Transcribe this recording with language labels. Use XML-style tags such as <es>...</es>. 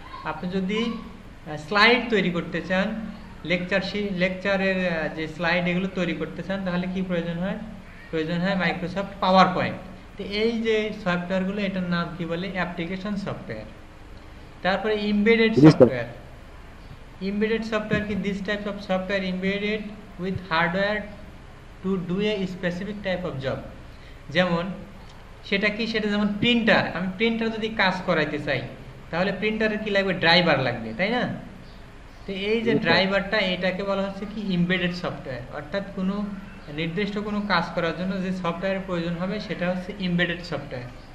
<bn>আপনি যদি স্লাইড তৈরি করতে চান, লেকচারের যে স্লাইড এগুলো তৈরি করতে চান, তাহলে কি প্রয়োজন হয়, মাইক্রোসফট পাওয়ার পয়েন্ট। তো এই যে সফটওয়্যারগুলো, এটার নাম কি বলে, অ্যাপ্লিকেশন সফটওয়্যার। তারপরে embedded software.</bn> <en>Embedded software ki this type of software embedded with hardware to do a specific type of job.</en> <bn>যেমন সেটা কি, সেটা যেমন প্রিন্টার, আমি প্রিন্টার যদি কাজ করাইতে চাই তাহলে প্রিন্টারের কি লাগবে, ড্রাইভার লাগবে, তাই না? তো এই যে ড্রাইভারটা, এটাকে বলা হচ্ছে কি এমবেডেড সফটওয়্যার। অর্থাৎ কোনো নির্দিষ্ট কোনো কাজ করার জন্য যে সফটওয়্যারের প্রয়োজন হবে সেটা হচ্ছে এমবেডেড সফটওয়্যার।</bn>